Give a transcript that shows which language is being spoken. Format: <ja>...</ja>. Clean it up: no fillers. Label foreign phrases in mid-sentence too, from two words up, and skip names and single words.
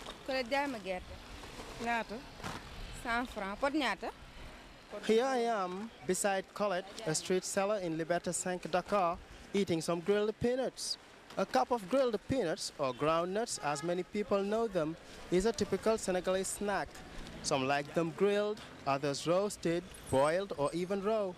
<wo>Kole jaay ma gerte. Ñaata? 100 francs. Pot ñaata?</wo> <en>Here I am, beside Colette, a street seller in Liberté 5, Dakar, eating some grilled peanuts. A cup of grilled peanuts, or groundnuts as many people know them, is a typical Senegalese snack. Some like them grilled, others roasted, boiled, or even raw.</en>